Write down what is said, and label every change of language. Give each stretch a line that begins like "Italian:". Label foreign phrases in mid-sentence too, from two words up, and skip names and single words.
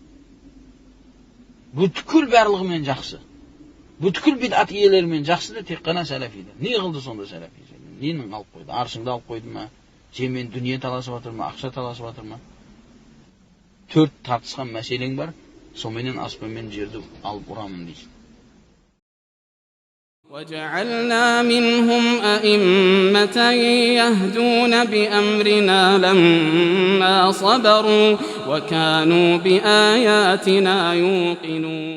Kazakh: Бүткіл барлығымен жақсы. Бүткіл бидат иелерімен жақсы да тек қана сәләфиді. Не қылды сонда сәләфи? Ненің алып қойды? Аршыңды алып қойды ма? Сенімен дүние таласып жатыр ма? Ақша таласып жатыр ма? 4 тартысқан мәселең бар. Соменен аспан мен жерді алып ұрамын дейсің.
Arabic: وجعلنا منهم أئمة يهدون بأمرنا لما صبروا وكانوا بآياتنا يوقنون